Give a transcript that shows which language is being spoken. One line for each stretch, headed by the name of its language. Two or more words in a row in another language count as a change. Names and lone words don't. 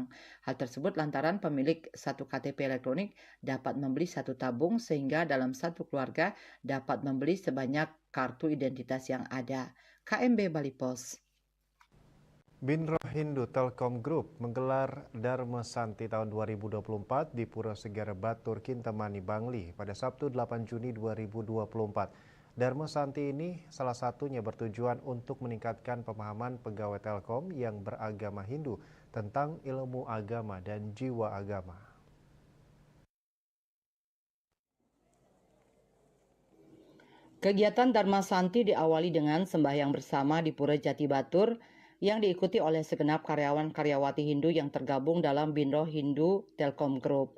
Indonesian: Hal tersebut lantaran pemilik satu KTP elektronik dapat membeli satu tabung sehingga dalam satu keluarga dapat membeli sebanyak kartu identitas yang ada. KMB Bali Pos. Bindro Hindu Telkom Group menggelar Dharma Santi tahun 2024 di Pura Segara Batur, Kintamani, Bangli pada Sabtu 8 Juni 2024. Dharma Santi ini salah satunya bertujuan untuk meningkatkan pemahaman pegawai Telkom yang beragama Hindu tentang ilmu agama dan jiwa agama. Kegiatan Dharma Santi diawali dengan sembahyang bersama di Pura Jati Batur yang diikuti oleh segenap karyawan-karyawati Hindu yang tergabung dalam Bindro Hindu Telkom Group.